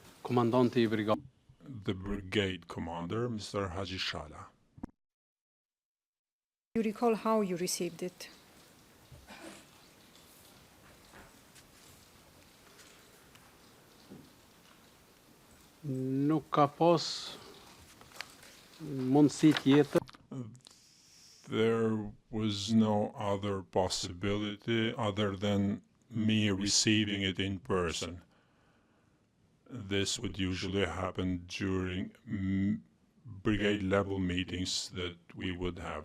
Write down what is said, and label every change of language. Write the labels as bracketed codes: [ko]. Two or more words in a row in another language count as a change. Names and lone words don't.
[sq] Comandante i brigad. [en] The brigade commander, Mr. Haji Shala. You recall how you received it? [sq] Nuk ka pas mundësi tjetër. [en] There was no other possibility other than me receiving it in person. This would usually happen during brigade level meetings that we would have.